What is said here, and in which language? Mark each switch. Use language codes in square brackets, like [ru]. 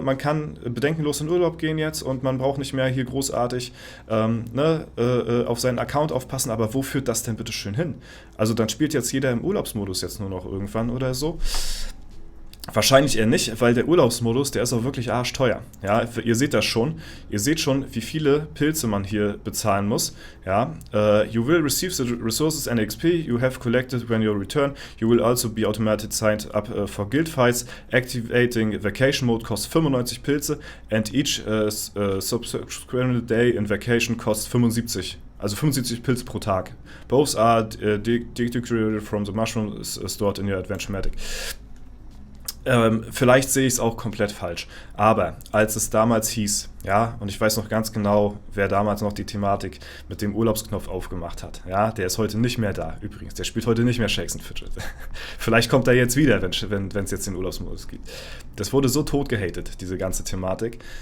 [de] Man kann bedenkenlos in Urlaub gehen jetzt und man braucht nicht mehr hier großartig auf seinen Account aufpassen, aber wo führt das denn bitte schön hin? Also dann spielt jetzt jeder im Urlaubsmodus jetzt nur noch irgendwann oder so. Wahrscheinlich eher nicht, weil der Urlaubsmodus, der ist auch wirklich arschteuer. Ja, ihr seht das schon. Ihr seht schon, wie viele Pilze man hier bezahlen muss. Ja, [en] you will receive the resources and XP you have collected when you return. You will also be automatically signed up for guild fights. Activating vacation mode costs 95 Pilze and each subsequent day in vacation costs 75. [de] Also 75 Pilze pro Tag. [en] Both are deducted from the mushroom stored in your Adventure-Matic. [de] Vielleicht sehe ich es auch komplett falsch, aber als es damals hieß, ja, und ich weiß noch ganz genau, wer damals noch die Thematik mit dem Urlaubsknopf aufgemacht hat, ja, der ist heute nicht mehr da, übrigens, der spielt heute nicht mehr Shakes and Fidget. Vielleicht kommt er jetzt wieder, wenn es jetzt den Urlaubsmodus gibt. Das wurde so tot gehatet, diese ganze Thematik.